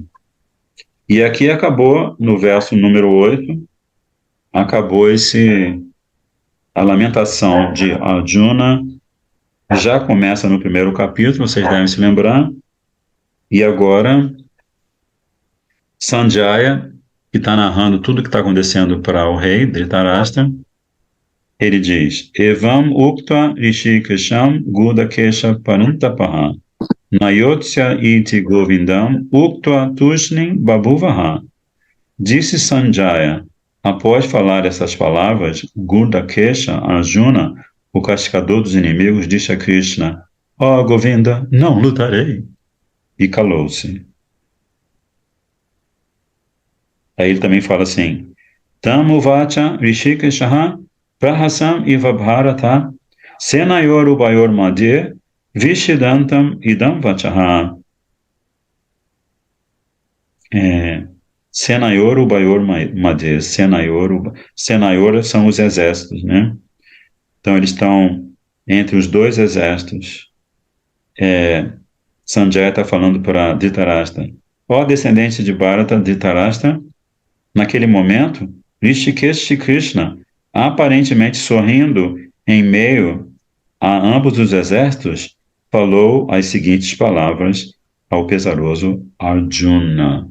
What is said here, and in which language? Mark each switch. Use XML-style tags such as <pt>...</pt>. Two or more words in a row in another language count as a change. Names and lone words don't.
<pt>E aqui acabou, no verso número 8, acabou a lamentação de Arjuna, já começa no primeiro capítulo, vocês devem se lembrar, e agora Sanjaya, que está narrando tudo o que está acontecendo para o rei Dhritarashtra, ele diz:</pt> <sa>एवम् उक्त्वा हृषीकेशं गुडाकेशः परन्तपः न योत्स्य इति गोविन्दम् उक्त्वा तूष्णीं बभूव ह.</sa> <pt>Disse Sanjaya, após falar essas palavras, Gudakesha, Arjuna, o cascador dos inimigos, disse a Krishna: Ó Govinda, não lutarei. E calou-se. Aí ele também fala assim:</pt> <sa>तमुवाच हृषीकेशः प्रहसन्न् इव भारत सेनयोर् उभयोर् मध्ये विषीदन्तम् इदं वचः. सेनयोर् उभयोर् मध्ये.</sa> <pt>Senayor são os exércitos, né? Então eles estão entre os dois exércitos. Sanjaya está falando para Dhritarashtra: ó descendente de Bharata, Dhritarashtra, naquele momento, Rishikesh Krishna, aparentemente sorrindo em meio a ambos os exércitos, falou as seguintes palavras ao pesaroso Arjuna.</pt>